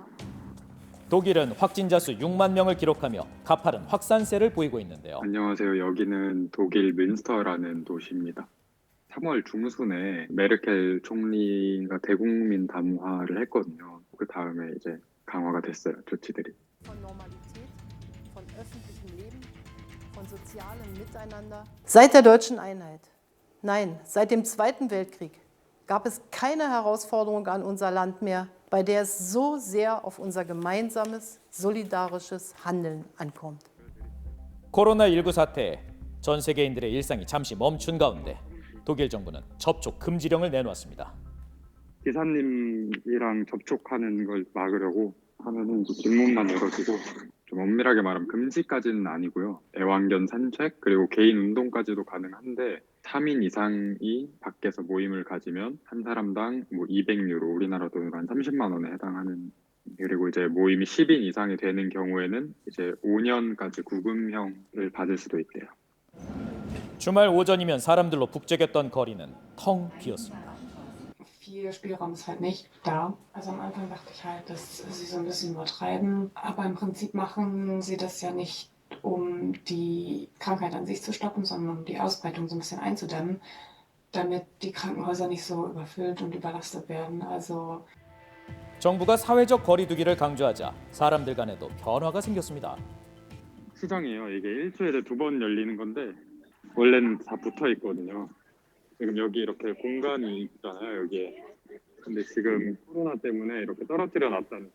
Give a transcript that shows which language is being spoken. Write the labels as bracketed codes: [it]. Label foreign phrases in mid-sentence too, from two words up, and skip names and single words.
[ko] 독일은 확진자 수 6만 명을 기록하며 가파른 확산세를 보이고 있는데요. 안녕하세요. 여기는 독일 뮌스터라는 도시입니다. 3월 중순에 메르켈 총리가 대국민 담화를 했거든요. 그 다음에 이제 강화가 됐어요. 조치들이. [de] Seit der deutschen Einheit, nein, seit dem Zweiten Weltkrieg gab es keine Herausforderung an unser Land mehr, bei der es so sehr auf unser gemeinsames, solidarisches Handeln ankommt. [ko] 코로나19 사태에 전 세계인들의 일상이 잠시 멈춘 가운데 독일 정부는 접촉 금지령을 내놓았습니다. 기사님이랑 접촉하는 걸 막으려고 하면은 뒷문만 열어주고 좀 엄밀하게 말하면 금지까지는 아니고요. 애완견 산책 그리고 개인 운동까지도 가능한데 3인 이상이 밖에서 모임을 가지면 한 사람당 뭐 200유로 우리나라 돈으로 한 30만 원에 해당하는 그리고 이제 모임이 10인 이상이 되는 경우에는 이제 5년까지 구금형을 받을 수도 있대요. 주말 오전이면 사람들로 북적였던 거리는 텅 비었습니다. [de] Viel Spielraum ist halt nicht da. Also am Anfang dachte ich halt, dass sie so ein bisschen übertreiben. Aber im Prinzip machen sie das ja nicht um die Krankheit an sich zu stoppen, sondern um die Ausbreitung so ein bisschen einzudämmen, damit die Krankenhäuser nicht so überfüllt und überlastet werden. Also [ko] 정부가 사회적 거리두기를 강조하자 사람들 간에도 변화가 생겼습니다. 시장이에요. 이게 일주일에 2번 열리는 건데 원래는 다 붙어 있거든요. 지금 여기 이렇게 공간이 있잖아요. 여기에. 근데 지금 코로나 때문에 이렇게 떨어뜨려 놨다는.